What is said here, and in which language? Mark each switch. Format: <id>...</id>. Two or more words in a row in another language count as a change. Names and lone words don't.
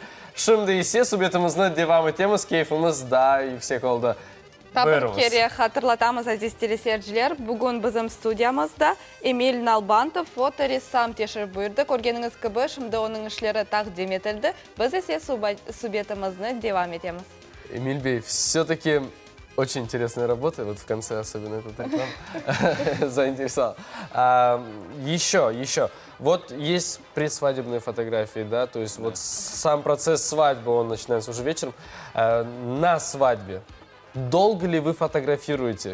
<gag>Şimdi ise subyetimizni devam etemiz, keyfimiz daha yüksek oldu. Tabii ki hatırlatamız aziz teleseyirciler. Bugün bizim stüdyamızda Emil Nalbantov foto ressam teşhir buyurdu. Görgeniniz gibi şimdi onun işleri takdim edildi. Biz ise subyetimizni devam edemiz.</gag> <ru>Эмиль Бей, все-таки очень интересная работа, вот в конце особенно этот реклам заинтересовал. Еще, вот есть предсвадебные фотографии, да, то есть вот сам процесс свадьбы, он начинается уже вечером. На свадьбе долго ли вы фотографируете?</ru>